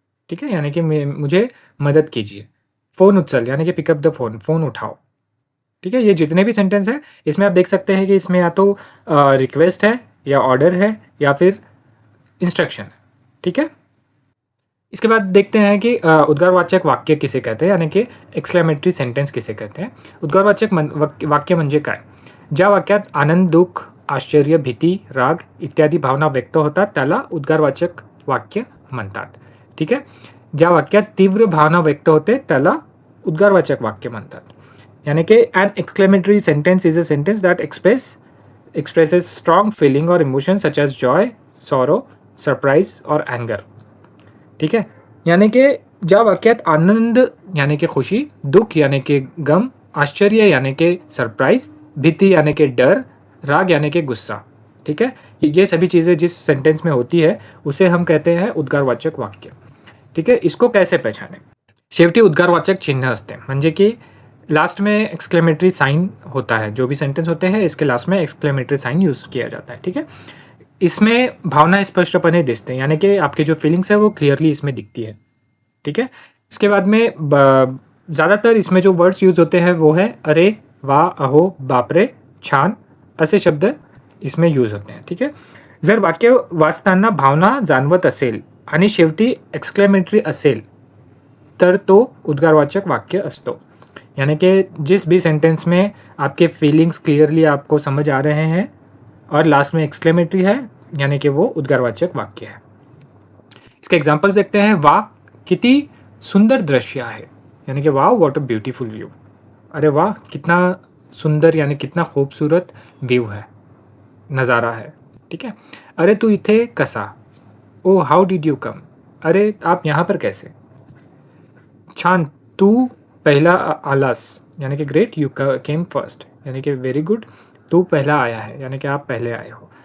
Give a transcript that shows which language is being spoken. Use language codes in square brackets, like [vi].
[hi] ठीक है. यानी कि मुझे मदद कीजिए. फ़ोन उचल यानी कि पिकअप द फ़ोन, फ़ोन उठाओ. ठीक है. ये जितने भी सेंटेंस हैं इसमें आप देख सकते हैं कि इसमें या तो रिक्वेस्ट है या ऑर्डर है या फिर इंस्ट्रक्शन है. ठीक है. इसके बाद देखते हैं कि उद्गारवाचक वाक्य किसे कहते हैं यानी कि एक्सक्लेमेटरी सेंटेंस किसे कहते हैं. [mr] उद्गारवाचक वाक्य म्हणजे काय, ज्या वाक्यात आनंद, दुःख, आश्चर्य, भीती, राग इत्यादी भावना व्यक्त होतात त्याला उद्गारवाचक वाक्य म्हणतात. ठीक आहे. ज्या वाक्यात तीव्र भावना व्यक्त होते त्याला उद्गारवाचक वाक्य म्हणतात. [en] यानी कि an exclamatory sentence is a sentence that expresses strong feeling or emotion such as joy, sorrow, surprise और anger. ठीक है. [hi] यानी कि [mr] ज्या वाक्यात [hi] आनंद यानी कि खुशी, दुख यानी कि गम, आश्चर्य यानी कि सरप्राइज, भीति यानी कि डर, राग यानी कि गुस्सा. ठीक है. ये सभी चीज़ें जिस सेंटेंस में होती है उसे हम कहते हैं उद्गारवाचक वाक्य. ठीक है. इसको कैसे पहचानें. [mr] शेवटी उद्गारवाचक चिन्ह असते म्हणजे की [hi] लास्ट में एक्सक्लेमेटरी साइन होता है. जो भी सेंटेंस होते हैं इसके लास्ट में एक्सक्लेमेटरी साइन यूज़ किया जाता है. ठीक है. इसमें भावना [mr] स्पष्टपणे दिसते [hi] हैं यानी कि आपकी जो फीलिंग्स है वो क्लियरली इसमें दिखती है. ठीक है. इसके बाद में ज़्यादातर इसमें जो वर्ड्स यूज़ होते हैं वो है अरे, वाह, अहो, बापरे, छान असे शब्द इसमें यूज़ होते हैं. ठीक है. [mr] जर वाक्य वाचताना भावना जाणवत असेल आणि शेवटी एक्सक्लेमेटरी असेल तर तो उद्गारवाचक वाक्य असतो. [hi] यानी कि जिस भी सेंटेंस में आपके फीलिंग्स क्लियरली आपको समझ आ रहे हैं और लास्ट में एक्सक्लेमेटरी है यानी कि वो उद्गारवाचक वाक्य है. इसके एग्जांपल्स देखते हैं. [mr] वाह, किती सुंदर दृश्य आहे यानी कि वाह, [en] What a beautiful view. [hi] अरे वाह, कितना सुंदर यानी कितना खूबसूरत व्यू है, नज़ारा है. ठीक है. [mr] अरे तू इथे कसा, [en] oh how did you come, [hi] अरे आप यहाँ पर कैसे. [mr] छान, तू पहला आलास [hi] यानी कि [en] great, you came first [hi] यानी कि वेरी गुड, तू पहला आया है यानी कि आप पहले आए हो.